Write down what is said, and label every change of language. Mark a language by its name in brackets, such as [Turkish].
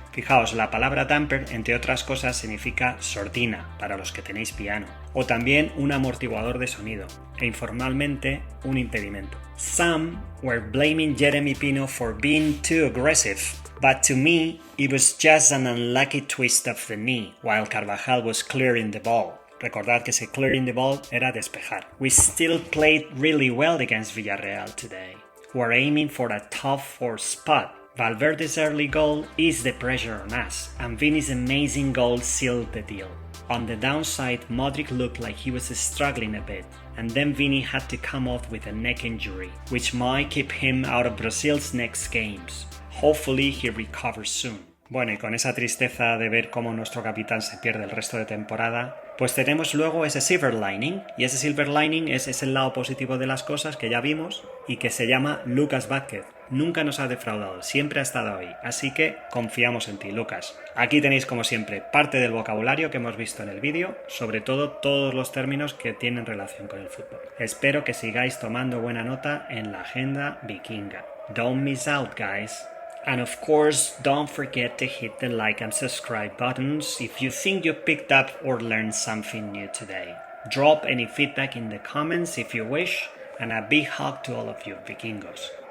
[Spanish] Fijaos, la palabra damper, entre otras cosas, significa sordina, para los que tenéis piano, o también un amortiguador de sonido, e informalmente, un impedimento. [English] Some were blaming Jermy Pino for being too aggressive, but to me, it was just an unlucky twist of the knee, while Carvajal was clearing the ball. [Spanish] Recordad que ese clearing the ball era despejar. [English] We still played really well against Villarreal today. We're aiming for a top 4 spot. Valverde's early goal eased the pressure on us, and Vini's amazing goal sealed the deal. On the downside, Modric looked like he was struggling a bit, and then Vini had to come off with a neck injury, which might keep him out of Brazil's next games. Hopefully he recovers soon. [Spanish] Bueno, y con esa tristeza de ver cómo nuestro capitán se pierde el resto de temporada, pues tenemos luego ese silver lining, y ese silver lining es el lado positivo de las cosas que ya vimos y que se llama Lucas Vázquez. Nunca nos ha defraudado, siempre ha estado ahí, así que confiamos en ti, Lucas. Aquí tenéis como siempre parte del vocabulario que hemos visto en el vídeo, sobre todo todos los términos que tienen relación con el fútbol. Espero que sigáis tomando buena nota en la agenda vikinga. [English] Don't miss out, guys. And of course, don't forget to hit the like and subscribe buttons if you think you picked up or learned something new today. Drop any feedback in the comments if you wish, and a big hug to all of you, Vikingos.